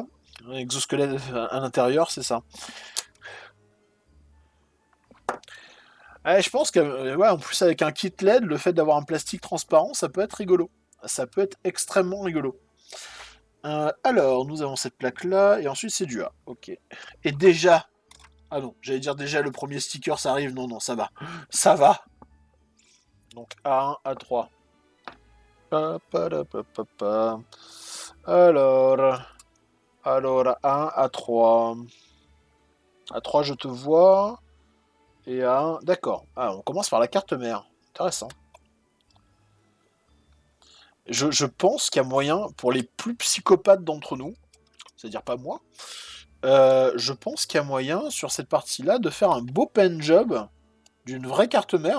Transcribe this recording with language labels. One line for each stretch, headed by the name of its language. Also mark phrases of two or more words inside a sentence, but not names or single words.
French: Un exosquelette à l'intérieur, c'est ça. Ouais, je pense que, ouais, en plus avec un kit LED, le fait d'avoir un plastique transparent, ça peut être rigolo. Ça peut être extrêmement rigolo. Alors, nous avons cette plaque-là, et ensuite c'est du A. Ok. Et déjà... Ah non, j'allais dire déjà le premier sticker, ça arrive. Non, non, ça va. Ça va. Donc A1, A3. Pa, pa, da, pa, pa, pa. Alors... Alors, A1, A3. A3, je te vois. Et A1... D'accord. Ah, on commence par la carte mère. Intéressant. Je pense qu'il y a moyen, pour les plus psychopathes d'entre nous, c'est-à-dire pas moi, je pense qu'il y a moyen, sur cette partie-là, de faire un beau
English: pen job
French: d'une vraie carte mère.